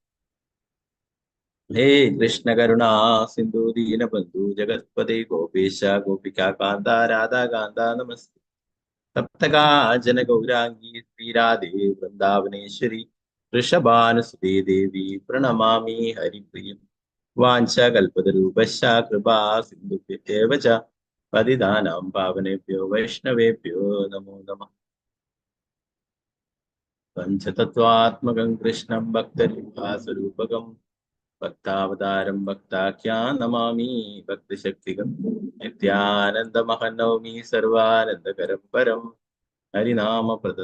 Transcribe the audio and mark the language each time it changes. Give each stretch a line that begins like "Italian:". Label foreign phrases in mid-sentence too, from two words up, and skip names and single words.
Sanskrit: ഹേ കൃഷ്ണ കരുണാ സിന്ധു ദീനബന്ധു ജഗത്പതേ ഗോപേശ ഗോപികാകാന്ത രാധാകാന്ത നമസ്തേ സപ്തകാജന ഗൗരാംഗീ ശ്രീരാധേ വൃന്ദാവനേശ്വരി വൃഷഭാനുസുതേ ദേവി പ്രണമാമി ഹരിപ്രിയം വാഞ്ചകൽപതരൂപശ്ച കൃപാ സിന്ധുഭ്യേവ ച പതിതാനാം പാവനേഭ്യോ വൈഷ്ണവേഭ്യോ നമോ നമഃ. പഞ്ചതത്വാത്മകം കൃഷ്ണം ഭക്തരൂപാസ്വരൂപകം ഭക്താവതാരം ഭക്താഖ്യാൻ നമാമി ഭക്തിശക്തികം നിത്യാനന്ദമഹനൗമി സർവാനന്ദകരം പരം ഹരിനാമപ്രദം